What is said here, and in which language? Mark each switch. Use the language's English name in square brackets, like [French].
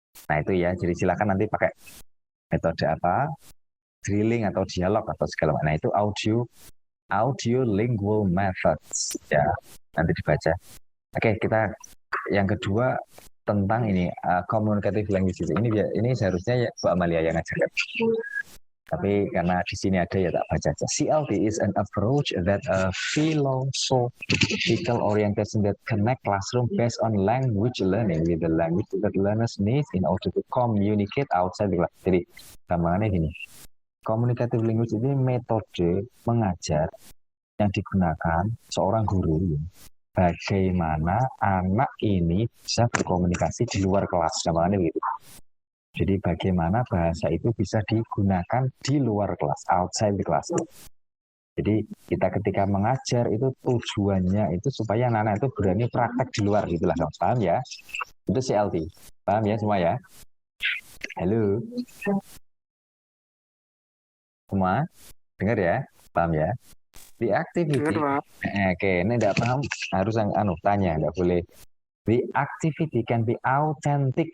[Indonesian] Nah itu ya, jadi silakan nanti pakai metode apa, drilling atau dialog atau segala macam. Nah itu audio lingual methods ya, nanti dibaca. Oke, kita yang kedua tentang ini communicative language. Ini seharusnya ya Bu Amalia yang ngajarkan. Tapi karena di sini ada ya tak baca aja. [English] CLT is an approach that philosophical orientation that connect classroom based on language learning with the language that learners need in order to communicate outside the class. [Indonesian] Jadi gampangannya gini. Communicative language ini metode mengajar yang digunakan seorang guru bagaimana anak ini bisa berkomunikasi di luar kelas. Gampangannya begitu. Jadi bagaimana bahasa itu bisa digunakan di luar kelas, outside the class. Jadi kita ketika mengajar itu tujuannya itu supaya anak-anak itu berani praktek di luar gitulah. Paham ya? Itu CLT. Paham ya semua ya? Halo? Semua? Dengar ya? Paham ya? The activity. Oke, ini tidak paham harus tanya, nggak boleh. [English] The activity can be authentic.